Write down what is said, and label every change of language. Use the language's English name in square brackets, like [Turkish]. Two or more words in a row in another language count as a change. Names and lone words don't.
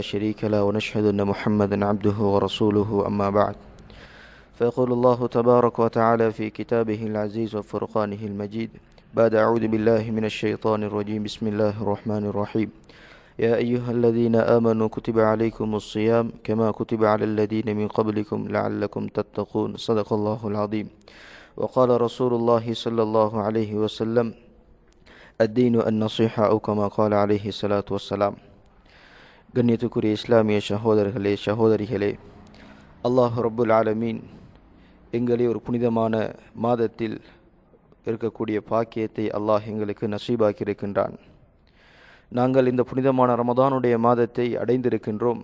[Arabic] شريك له ونشهد أن محمدا عبده ورسوله أما بعد فيقول الله تبارك وتعالى في كتابه العزيز وفرقانه المجيد بعد أعوذ بالله من الشيطان الرجيم بسم الله الرحمن الرحيم يا أيها الذين آمنوا كتب عليكم الصيام كما كتب على الذين من قبلكم لعلكم تتقون صدق الله العظيم وقال رسول الله صلى الله عليه وسلم الدين النصيحة أو كما قال عليه الصلاة والسلام. [Tamil] கண்ணியத்துக்குரிய இஸ்லாமிய சகோதரர்களே சகோதரிகளே, [Arabic] الله رب العالمين [Tamil] எங்களை ஒரு புனிதமான மாதத்தில் இருக்கக்கூடிய பாக்கியத்தை அல்லாஹ் எங்களுக்கு நசீபாக்கி இருக்கின்றான். நாங்கள் இந்த புனிதமான ரமதானுடைய மாதத்தை அடைந்திருக்கின்றோம்.